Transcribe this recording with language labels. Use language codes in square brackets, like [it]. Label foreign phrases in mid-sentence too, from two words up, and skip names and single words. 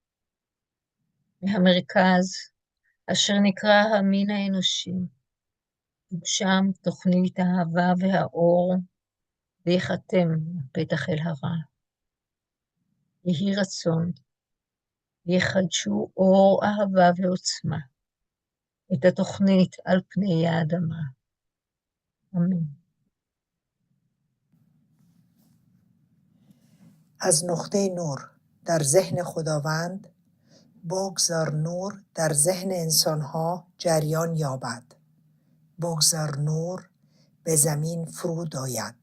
[he] מהמרכז, אשר נקרא המין האנושי, תוגשם תוכנית האהבה והאור, ויחתם הפתח אל הרע. יהי רצון, יחדשו אור אהבה ועוצמה, את התוכנית על פני האדמה. אמן. [fa] از نقطه نور در ذهن خداوند بگذار نور در ذهن انسانها جریان یابد. بگذار نور به زمین فرود آید.